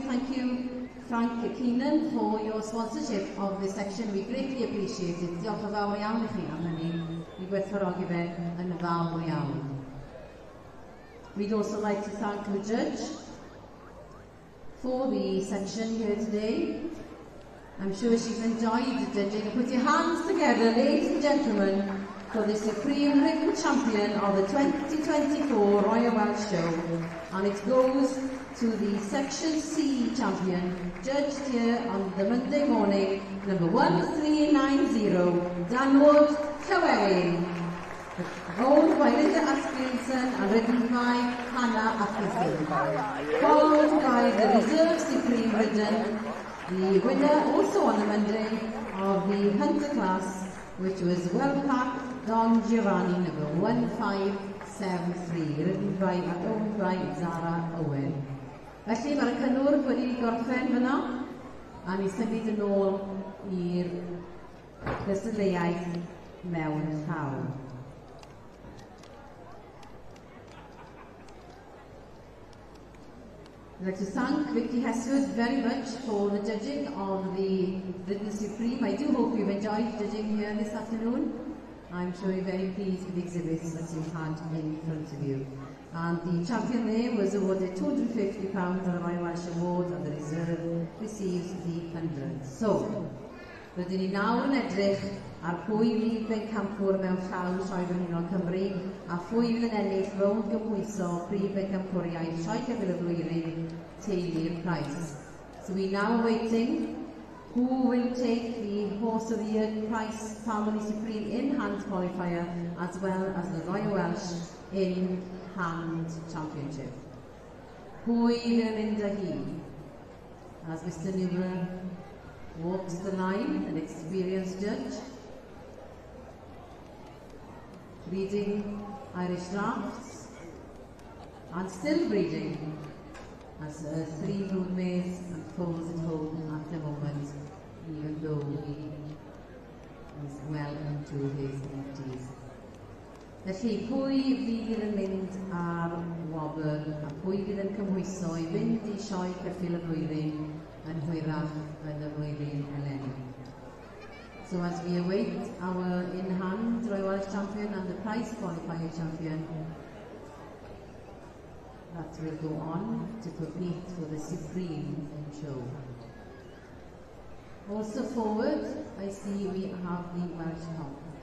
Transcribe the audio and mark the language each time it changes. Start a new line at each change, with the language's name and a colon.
English: Thank you, Frank Keenan, for your sponsorship of this section. We greatly appreciate it.
Welsh: Diolch yn fawr iawn i chi am hynny. Ni gwerthfawrogi fe yn fawr iawn.
English: We'd also like to thank the judge for the section here today. I'm sure she's enjoyed the judging. Put your hands together, ladies and gentlemen, for the Supreme Ridden Champion of the 2024 Royal Welsh Show. And it goes to the Section C Champion, judged here on the Monday morning, number 1390, Danwood, Llywelyn. Owned by Linda Atkinson and ridden by Hannah Atkinson. Followed by the Reserve Supreme Ridden, the winner also on the Monday of the Hunter class, which was Wellpack Don Giovanni, number 1573, ridden by and owned by Zara Owen.
Welsh: Felly mae'r cynnwrf wedi gorffen fyna, a ni symud yn ôl i'r gystadleuaeth mewn llaw.
English: I'd like to thank Vicky Heswood very much for the judging of the Ridden Supreme. I do hope you've enjoyed judging here this afternoon. I'm sure you're very pleased with the exhibits that you've had in front of you. And the champion there was awarded £250 on the Royal Welsh Award, and the reserve receives the 100.
Welsh: So, rydyn ni nawr yn edrych ar pwy fydd bencampwr mewn llawn Sioe Frenhinol Cymru a pwy fydd yn ennill rownd gymhwyso prif bencampwriaeth Sioe Ceffyl y Flwyddyn teulu'r prize.
English: So we now awaiting who will take the Horse of the Year Prize Family Supreme in-hand qualifier as well as the Royal Welsh in-hand championship.
Welsh: Pwy fydd yn mynd â hi?
English: As Mr. Newbrough walks the line, an experienced judge, reading Irish drafts and still breeding, as 3 broodmares and foals at home at the moment, even though he is well into his 80s.
Welsh: Felly, pwy fydd yn mynd ar wobr a pwy fydd yn cymhwyso i fynd I sioe ceffyl y flwyddyn yn hwyrach yn y flwyddyn eleni.
English: So as we await our in-hand Royal Welsh Champion and the prize qualifier champion, that will go on to compete for the Supreme show. Also forward, I see we have the Welsh Cup.